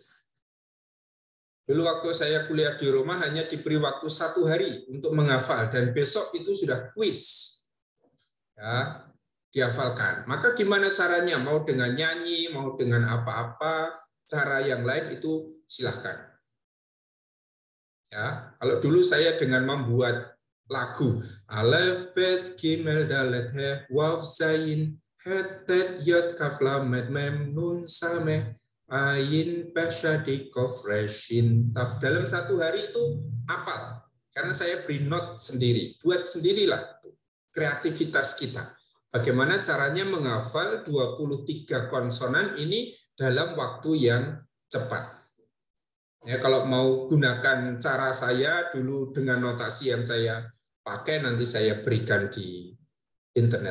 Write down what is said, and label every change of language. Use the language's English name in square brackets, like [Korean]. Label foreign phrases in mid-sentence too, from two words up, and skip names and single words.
[Indonesian] Dulu waktu saya kuliah di Roma hanya diberi waktu 1 hari untuk menghafal dan besok itu sudah kuis. Ya, dihafalkan. Maka gimana caranya? Mau dengan nyanyi, mau dengan apa-apa, cara yang lain itu silahkan. Ya, kalau dulu saya dengan membuat lagu Alef Bet Gimel Dalet He Waw Zayin Het Tet Yot Kaf Lam Met Mem Nun Sameh Ayin Peshadik Kof Reshin Taf. Dalam 1 hari itu apal, karena saya beri note sendiri, buat sendirilah kreativitas kita. Bagaimana caranya menghafal 23 konsonan ini dalam waktu yang cepat. Ya, kalau mau gunakan cara saya dulu dengan notasi yang saya pakai, nanti saya berikan di internet.